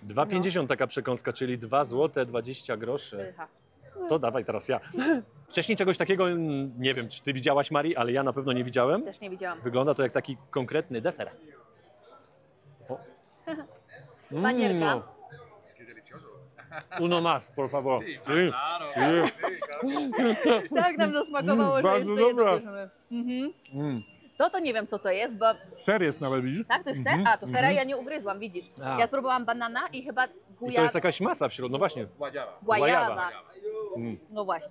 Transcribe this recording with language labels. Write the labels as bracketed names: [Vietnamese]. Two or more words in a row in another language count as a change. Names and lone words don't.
[Polish] 2,50 taka przekąska, czyli 2 zł 20 groszy. Pycha. To dawaj teraz ja. Wcześniej czegoś takiego, nie wiem, czy ty widziałaś, Marii, ale ja na pewno nie widziałem. Też nie widziałam. Wygląda to jak taki konkretny deser. O. Panierka. [Spanish] Uno más, por favor. Sí. [Polish] Tak nam to smakowało, że bardzo jeszcze jedno dobra. bierzemy. To nie wiem, co to jest, bo... Ser jest nawet, widzisz? Tak, to jest ser? A, to sera ja nie ugryzłam, widzisz. A. Ja spróbowałam banana i chyba I to guja... jest jakaś masa w środku, no właśnie. guajawa. No właśnie.